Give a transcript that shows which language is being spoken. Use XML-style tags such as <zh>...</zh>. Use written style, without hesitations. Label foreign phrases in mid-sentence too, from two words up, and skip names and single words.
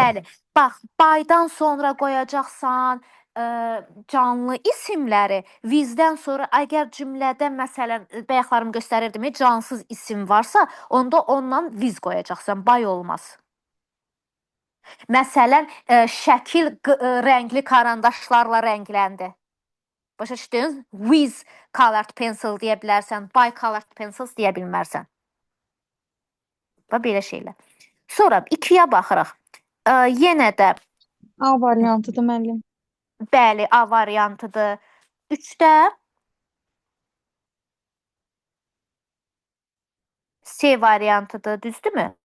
<az>Bəli, bax, baydan sonra qoyacaqsan canlı isimləri, vizdən sonra əgər cümlədə məsələn, bayaqlarım göstərirdim, cansız isim varsa, onda ondan viz qoyacaqsan, bay olmaz. Məsələn, şəkil rəngli karandaşlarla rəngləndi. Başa düşdünüz?</az> <en>With colored pencil</en> <az>deyə bilərsən,</az> <en>by colored pencils</en> <az>deyə bilmərsən. Və belə şeylər. Sonra 2-yə baxırıq. Yenə də A variantıdır müəllim. bəli, A variantıdır. 3-də C variantıdır, düzdürmü?</az>